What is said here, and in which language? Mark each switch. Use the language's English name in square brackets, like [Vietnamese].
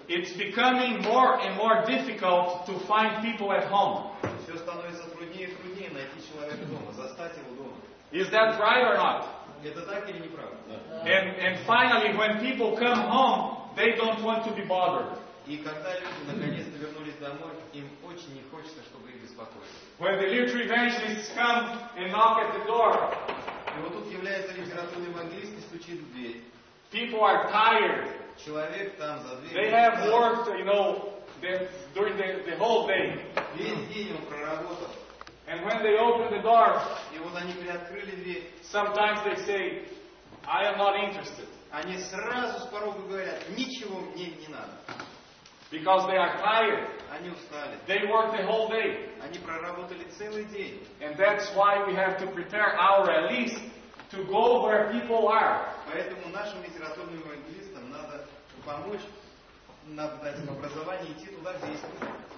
[English] It's becoming more and more difficult to find people at home. [Russian] Все становится труднее и труднее найти человека дома, застать его дома. [English] Is that right or not? [Russian] Это так или неправда? [English] And finally, when people come home, they don't want to be bothered. [Russian] И когда люди наконец-то вернулись домой, им очень не хочется, чтобы их беспокоили. [English] When the literature evangelists come and knock at the door. [Russian] И вот тут является литературный евангелист и стучит в дверь. [English] People are tired. [Russian] Человек там за дверью. [English] They have worked, during the whole day. [Russian] Весь день он проработал. [English] And when they open the door, [Russian] и вот они приоткрыли дверь. [English] Sometimes they say, I am not interested. [Russian] Они сразу с порога говорят, ничего мне не надо. [English] Because they are tired. [Russian] Они устали. [English] They work the whole day. [Russian] Они проработали целый день. [English] And that's why we have to prepare our LEs to go where people are. [Russian] Поэтому нашим литературным евангелистам надо помочь, надо дать им образование идти туда, где есть люди.